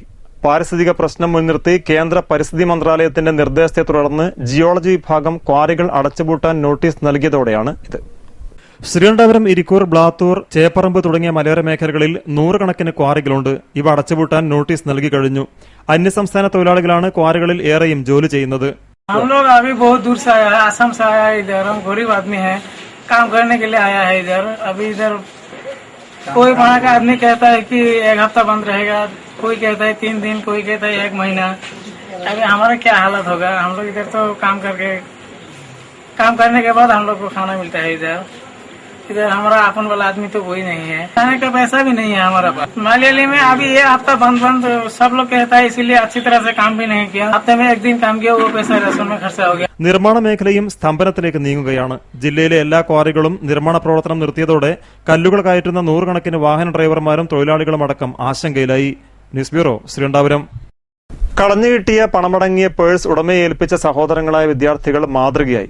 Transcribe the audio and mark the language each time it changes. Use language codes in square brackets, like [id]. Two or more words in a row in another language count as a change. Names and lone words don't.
[ml] പാരിസ്ഥിതിക പ്രശ്നം മുൻനിർത്തി കേന്ദ്ര പരിസ്ഥിതി മന്ത്രാലയത്തിന്റെ നിർദ്ദേശത്തെ തുടർന്ന് ജിയോളജി വിഭാഗം ക്വാറികൾ അടച്ചുപൂട്ടാൻ നോട്ടീസ് നൽകിയതോടെയാണ് ഇത്. ശ്രീകണ്ഠപുരം, ഇരിക്കൂർ, ബ്ലാത്തൂർ, ചേപ്പറമ്പ് തുടങ്ങിയ മലയോര മേഖലകളിൽ 100 കണക്കിന് ക്വാറികളുണ്ട്. ഇവ അടച്ചുപൂട്ടാൻ നോട്ടീസ് നൽകി കഴിഞ്ഞു. അന്യസംസ്ഥാന തൊഴിലാളികളാണ് ക്വാറികളിൽ ഏറെയും ജോലി ചെയ്യുന്നത്. [hi] हम लोग अभी बहुत दूर से आया है, असम से आया है इधर. हम गरीब आदमी है, काम करने के लिए आया है इधर. अभी इधर कोई वहाँ का आदमी कहता है कि 1 हफ्ता बंद रहेगा, कोई कहता है 3 दिन, कोई कहता है 1 महीना. अभी हमारा क्या हालत होगा? हम लोग इधर तो काम करने के बाद हम लोग को खाना मिलता है इधर. इधर हमारा अपन वाला आदमी तो कोई नहीं है, खाने का पैसा भी नहीं है हमारा पास. मलयाली में अभी ये हफ्ता बंद सब लोग कहता है, इसीलिए अच्छी तरह से काम भी नहीं किया. हफ्ते में 1 दिन काम किया, वो पैसा राशन में खर्चा हो गया. [ml] നിർമ്മാണ മേഖലയും സ്തംഭനത്തിലേക്ക് നീങ്ങുകയാണ്. ജില്ലയിലെ എല്ലാ ക്വാറികളും നിർമ്മാണ പ്രവർത്തനം നിർത്തിയതോടെ കല്ലുകൾ കയറ്റുന്ന 100 കണക്കിന് വാഹന ഡ്രൈവർമാരും തൊഴിലാളികളും അടക്കം ആശങ്കയിലായി. ന്യൂസ് ബ്യൂറോ, ശ്രീകണ്ഠപുരം. കളഞ്ഞുകിട്ടിയ പണമടങ്ങിയ പേഴ്സ് ഉടമയെ ഏൽപ്പിച്ച സഹോദരങ്ങളായ വിദ്യാർത്ഥികൾ മാതൃകയായി.